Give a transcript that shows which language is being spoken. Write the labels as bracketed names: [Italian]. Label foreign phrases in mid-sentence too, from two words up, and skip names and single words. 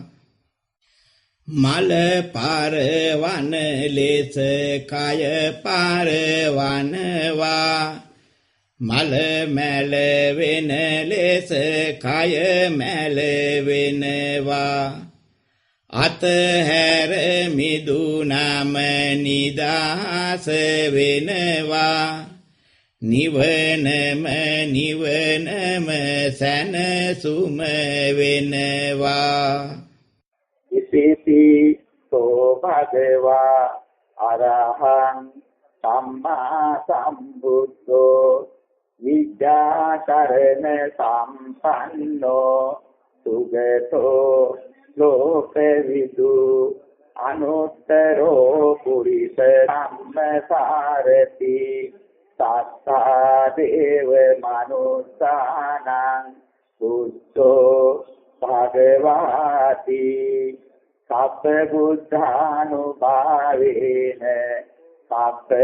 [Sinhala] මල පරවන ලෙස කය පරවනවා මල මැල වෙන ලෙස කය මැල වෙනවා අතහැර මිදුනම නිදහස වෙනවා නිවනම නිවනම සැනසුම වෙනවා [Pali] ඉතිපි සෝ භගවා අරහං සම්මා සම්බුද්ධෝ විද්‍යාචරණ සම්පන්නෝ සුගතෝ ලෝකවිදු අනුත්තරෝ පුරිස ධම්මසාරති සත්තා දේව මනුස්සානං බුද්ධෝ භගවාති සබ්බ බුද්ධානුභාවේන සබ්බ